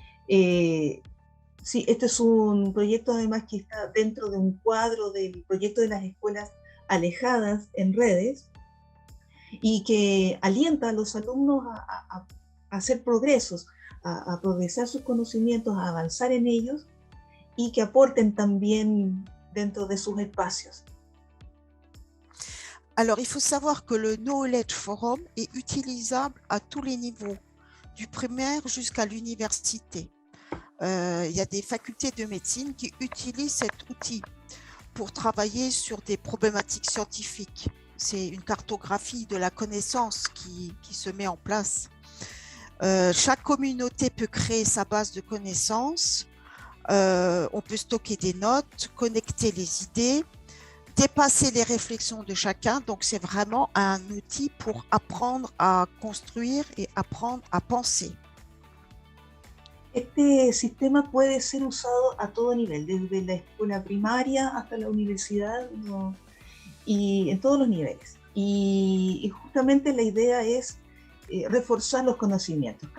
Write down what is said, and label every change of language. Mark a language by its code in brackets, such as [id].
[es] Sí, este es un proyecto además que está dentro de un cuadro del proyecto de las escuelas alejadas en redes, y que alienta a los alumnos a hacer progresos, a progresar sus conocimientos, a avanzar en ellos, y que aporten también dentro de sus espacios. [fr] Alors, il faut savoir que le Knowledge Forum est utilisable à tous les niveaux, du primaire jusqu'à l'université. Il y a des facultés de médecine qui utilisent cet outil pour travailler sur des problématiques scientifiques. C'est une cartographie de la connaissance qui se met en place. Chaque communauté peut créer sa base de connaissances. On peut stocker des notes, connecter les idées, dépasser les réflexions de chacun. Donc, c'est vraiment un outil pour apprendre à construire et apprendre à penser. [es] Este sistema puede ser usado a todo nivel, desde la escuela primaria hasta la universidad, ¿no? Y en todos los niveles. Y justamente la idea es reforzar los conocimientos.